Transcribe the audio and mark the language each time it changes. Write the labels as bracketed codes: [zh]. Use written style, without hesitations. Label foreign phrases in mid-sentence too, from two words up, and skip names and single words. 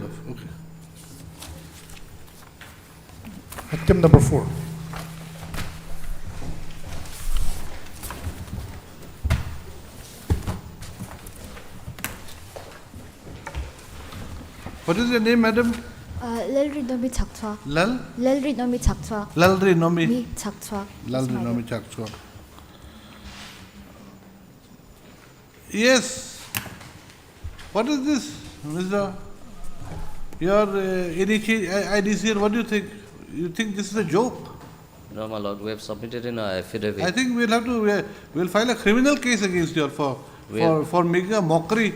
[en] of. Okay. Item number 4. What is your name, madam? Lalri Nomi Chakchwa. Lal? Lalri Nomi Chakchwa. Lalri Nomi. Mi Chakchwa. Lalri Nomi Chakchwa. Yes. What is this, Mr. Your IDC, what do you think? You think this is a joke? No, my lord, we have submitted in our affidavit. I think we'll have to, we'll file a criminal case against you for making a mockery.